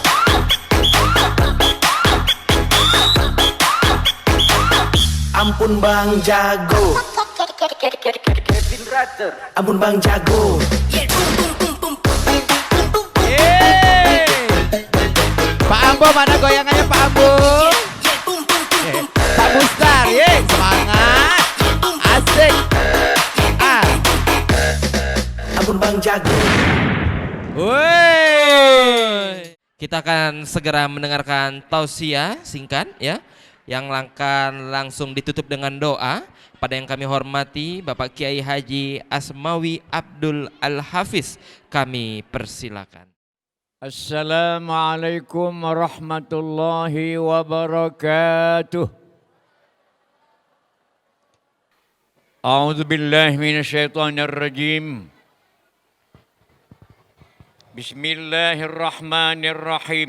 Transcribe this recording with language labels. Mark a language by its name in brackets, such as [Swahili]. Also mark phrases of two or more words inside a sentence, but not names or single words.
[Indonesian] Ampun Bang Jago. Ampun Bang Jago. Pak Ambo, mana goyangannya Pak Ambo? Pak Mustar, semangat. Asik. Ampun Bang Jago. Woi. Kita akan segera mendengarkan tausiah singkat ya, yang akan langsung ditutup dengan doa. Pada yang kami hormati Bapak Kiai Haji Asmawi Abdul Al-Hafiz, kami persilakan. [Arabic] السلام عليكم ورحمة الله وبركاته. أعوذ بالله من الشيطان الرجيم. بسم الله الرحمن الرحيم.